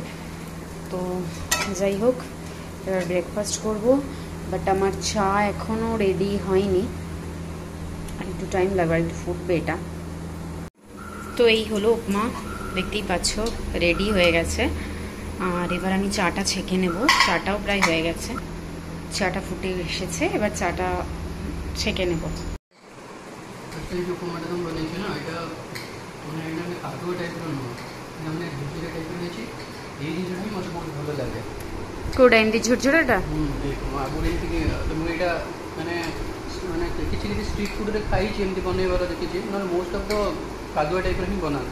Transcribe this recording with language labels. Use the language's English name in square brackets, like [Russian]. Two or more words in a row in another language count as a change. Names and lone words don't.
[Bangla] তো যাই হোক, এবার ব্রেকফাস্ট করব, বাট আমার চা এখনও রেডি হয়নি, আর একটু টাইম লাগবে, আর একটু ফুটবে এটা। তো এই হলো উপমা, দেখতেই পাচ্ছ রেডি হয়ে গেছে। আর এবার আমি চাটা ছেঁকে নেব, চাটাও প্রায় হয়ে গেছে, চাটা ফুটে এসেছে, এবার চাটা ছেঁকে নেব। [Odia] ଉପମାଟା ତମେ ବନେଇଛ ନା, ଏଇଟା ମାନେ ଏଇଟା କାଦୁଅ ଟାଇପ୍ର ନୁହଁ, ମାନେ ଝୁରଝୁରା ଟାଇପ୍ର ହେଇଛି। ଏଇ ଜିନିଷଟା ହିଁ ମୋତେ ବହୁତ ଭଲ ଲାଗେ। କୋଉଟା ଏମିତି ଝୁରଝୁରାଟା? ଆଗରୁ ଏମିତିକି ମୁଁ ଏଇଟା ମାନେ ମାନେ କିଛି କିଛି [English] street food [Odia] ଖାଇଛି ଏମିତି ବନେଇବାର ଦେଖିଛି, ନହେଲେ [English] most of the [Odia] କାଦୁଆ ଟାଇପ୍ର ହିଁ ବନାନ୍ତି,